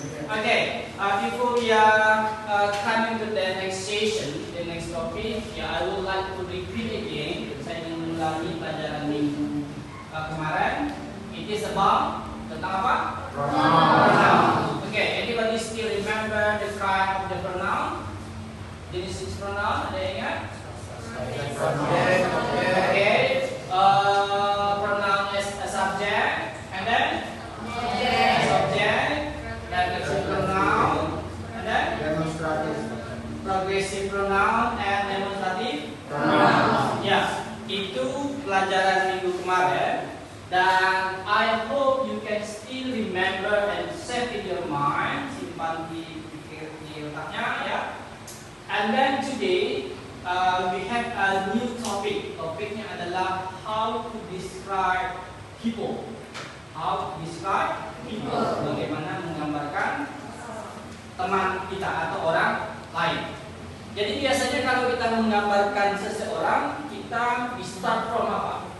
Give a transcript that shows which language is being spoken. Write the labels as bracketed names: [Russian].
[English] Okay, before we are coming to the next session, the next topic, I would like to repeat again. [Indonesian] Saya ingin mengulangi pelajaran minggu kemarin. [English] It is about [Indonesian] tentang apa? [English] Pronoun. Okay, anybody still remember the kind of the pronoun? [Indonesian] Jenis pronoun ada yang ingat? [English] Okay, pronoun as a subject, and then subject, reflexive pronoun, and then progressive pronoun and demonstrative pronoun. [Indonesian] Ya, itu pelajaran minggu kemarin. Dan [English] I hope you can still remember and set in your mind, [Indonesian] simpan di otaknya ya. [English] And then today we have a new topic. [Indonesian] Topiknya adalah [English] how to describe people. How to describe people. [Indonesian] Bagaimana menggambarkan teman kita atau orang lain. Jadi biasanya kalau kita menggambarkan seseorang, kita [English] start from [Indonesian] apa?